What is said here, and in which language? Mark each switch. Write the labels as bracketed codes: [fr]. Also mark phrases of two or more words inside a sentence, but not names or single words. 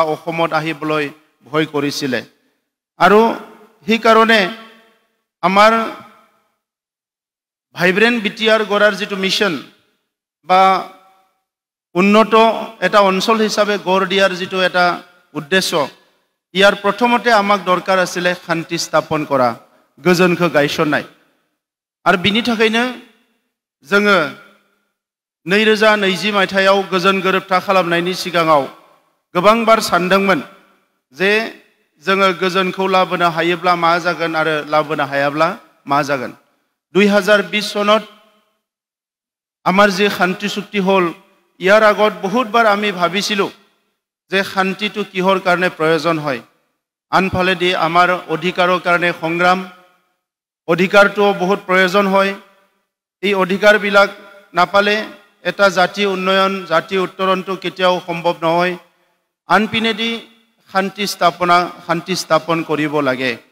[as] অসমত আহিবলৈ ভয় কৰিছিলে আৰু সেই কাৰণে আমাৰ ভাইব্ৰেন্ট বিটিআৰ গঢ়াৰ যেটো মিশন বা উন্নত এটা অঞ্চল হিচাপে গঢ় দিয়াৰ যেটো এটা উদ্দেশ্য ইয়াৰ প্ৰথমতে আমাক দৰকাৰ আছিল শান্তি স্থাপন কৰা [brx] गोजोनखौ गायसननाय आरो बिनि थाखायनो जोङो 2020 मायथाइयाव गोजोन गोरोबथा खालामनायनि सिगाङाव गोबांबार सानदोंमोन जे जोङो गोजोनखौ लाबोनो हायोब्ला मा जागोन आरो लाबोनो हायाब्ला मा जागोन 2020 सনত [as] আমাৰ যে শান্তি চুক্তি হল ইয়াৰ আগত বহুতবাৰ আমি ভাবিছিলো যে শান্তিটো কিহৰ কাৰণে প্ৰয়োজন হয় আনফালে দি আমাৰ অধিকাৰৰ কাৰণে সংগ্ৰাম অধিকাৰটো বহুত প্ৰয়োজন হয় এই অধিকাৰবিলাক নাপালে এটা জাতি উন্নয়ন জাতি উত্তৰণটো কেতিয়াও সম্ভৱ নহয় আনপিনেদি শান্তি স্থাপন কৰিব লাগে